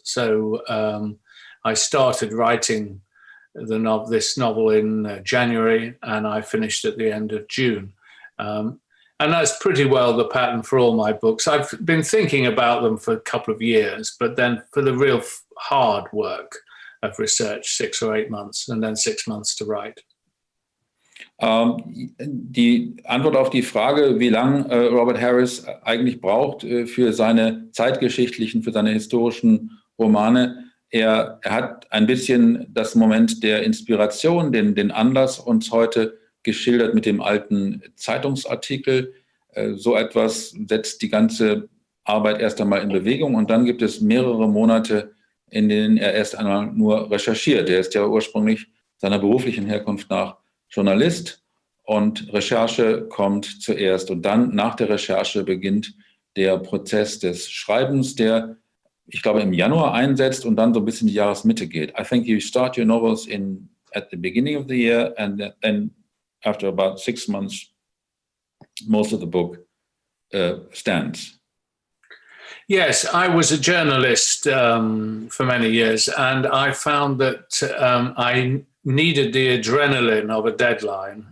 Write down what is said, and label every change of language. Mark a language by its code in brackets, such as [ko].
[en] So I started writing this novel in January, and I finished at the end of June. And that's pretty well the pattern for all my books. I've been thinking about them for a couple of years, but then for the real hard work of research, 6 or 8 months, and then 6 months to write. [de] Die Antwort auf die Frage, wie lange Robert Harris eigentlich braucht für seine zeitgeschichtlichen, für seine historischen Romane, er hat ein bisschen das Moment der Inspiration, den Anlass uns heute geschildert mit dem alten Zeitungsartikel. So etwas setzt die ganze Arbeit erst einmal in Bewegung und dann gibt es mehrere Monate in denen er erst einmal nur recherchiert. Er ist ja ursprünglich seiner beruflichen Herkunft nach Journalist und Recherche kommt zuerst. Und dann nach der Recherche beginnt der Prozess des Schreibens, der, ich glaube, im Januar einsetzt und dann so ein bisschen die Jahresmitte geht. [en] I think you start your novels at the beginning of the year, and then after about 6 months, most of the book stands. Yes, I was a journalist for many years, and I found that I needed the adrenaline of a deadline.